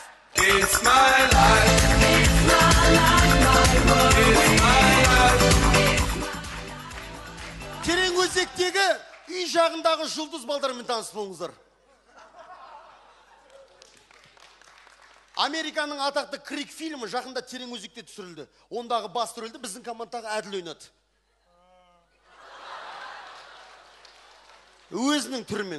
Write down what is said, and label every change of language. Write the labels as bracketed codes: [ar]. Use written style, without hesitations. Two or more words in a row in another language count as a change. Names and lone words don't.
[en] It's my life. It's my life, it's my life. [kk] Тереңөзектегі үй жағындағы жұлдыз балдармен таныс болыңыздар. Американың атақты Крик фильмі жақында Тереңөзекте түсірілді. Ондағы басты рөлді біздің командадағы Әділ ойнады. Өзінің түрімен.